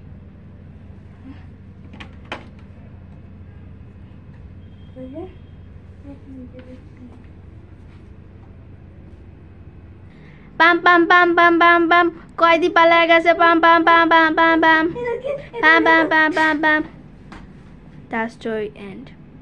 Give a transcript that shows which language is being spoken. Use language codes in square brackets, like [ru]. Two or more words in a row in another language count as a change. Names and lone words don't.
[bn] পাম পাম পাম পাম পাম পাম, কয়দি পালায় গেছে। পাম পাম পাম পাম পাম পাম পাম পাম পাম পাম পাম। [en] That story end.